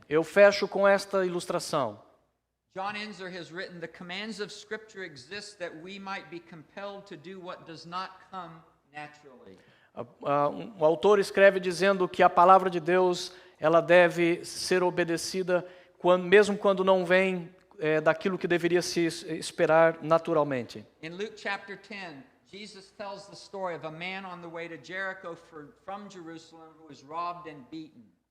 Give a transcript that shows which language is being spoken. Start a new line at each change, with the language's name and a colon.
Portuguese: Eu fecho com esta ilustração.
English: John Ensor has written, the commands of Scripture exist that we might be compelled to do what does not come naturally.
Portuguese: O autor escreve dizendo que a palavra de Deus ela deve ser obedecida mesmo quando não vem daquilo que deveria se esperar naturalmente.
English: In Luke chapter 10, Jesus tells the story of a man on the way to Jericho from Jerusalem who was robbed and beaten.